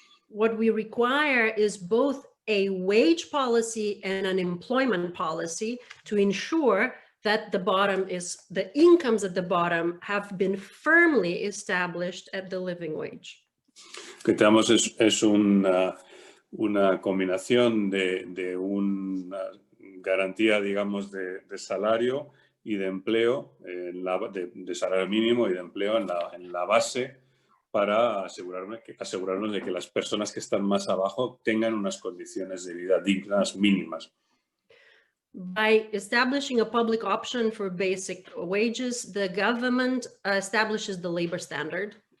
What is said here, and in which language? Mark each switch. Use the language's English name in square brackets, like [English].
[English] What we require is both a wage policy and an employment policy to ensure that the incomes at the bottom have been firmly established at the living wage. [Spanish] Lo que tenemos es una combinación de una garantía, digamos, de salario y de empleo, de salario mínimo y de empleo en la base para asegurarnos de que las personas que están más abajo tengan unas condiciones de vida dignas mínimas. [English] By establishing a public option for basic wages, the government establishes the labor standard.